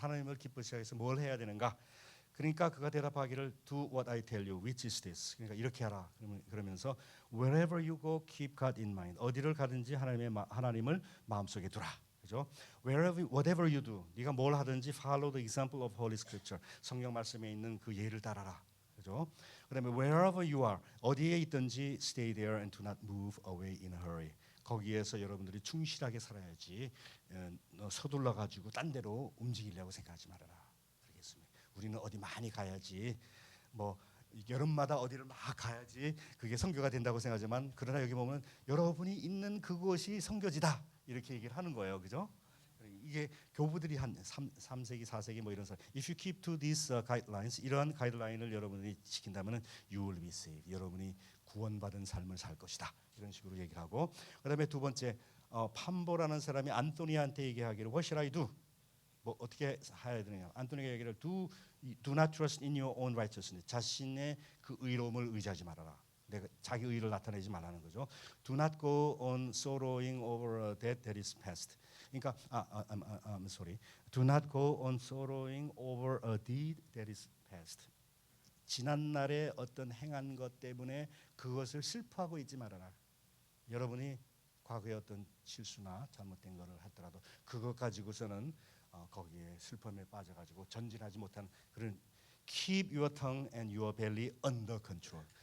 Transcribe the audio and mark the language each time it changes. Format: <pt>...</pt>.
<ko>하나님을 기쁘시게 해서 뭘 해야 되는가? 그러니까 그가 대답하기를</ko> <en>Do what I tell you, which is this.</en> <ko>그러니까 이렇게 하라. 그러면서</ko> <en>Wherever you go, keep God in mind.</en> <ko>어디를 가든지 하나님을 마음속에 두라. 그죠?</ko> <en>Whatever you do,</en> <ko>네가 뭘 하든지</ko> <en>follow the example of Holy Scripture.</en> <ko>성경 말씀에 있는 그 예를 따라라. 그죠? 그다음에</ko> <en>wherever you are,</en> <ko>어디에 있든지</ko> <en>stay there and do not move away in a hurry.</en> <ko>거기에서 여러분들이 충실하게 살아야지 서둘러 가지고 딴 데로 움직이려고 생각하지 말아라. 그러겠습니다. 우리는 어디 많이 가야지, 뭐 여름마다 어디를 막 가야지 그게 선교가 된다고 생각하지만, 그러나 여기 보면 여러분이 있는 그곳이 선교지다 이렇게 얘기를 하는 거예요. 그죠? 이게 교부들이 한 3세기 4세기 뭐 이런 사람,</ko> <en>if you keep to these guidelines,</en> <ko>이러한 가이드라인을 여러분이 지킨다면</ko> <en>you will be saved.</en> <ko>여러분이 구원받은 삶을 살 것이다. 이런 식으로 얘기를 하고, 그다음에 두 번째, 판보라는 사람이 안토니한테 얘기하기를</ko> <en>What should I do?</en> <ko>뭐 어떻게 해야 되느냐? 안토니가 얘기를</ko> <en>do not trust in your own righteousness.</en> <ko>자신의 그 의로움을 의지하지 말아라. 내가 자기 의를 나타내지 말라는 거죠.</ko> <en>Do not go on sorrowing over a debt that is past. 그러니까 I'm sorry. Do not go on sorrowing over a deed that is past.</en> <ko>지난 날에 어떤 행한 것 때문에 그것을 슬퍼하고 있지 말아라. 여러분이 과거에 어떤 실수나 잘못된 것을 했더라도 그것 가지고서는 거기에 슬픔에 빠져가지고 전진하지 못한 그런</ko> <en>keep your tongue and your belly under control.</en>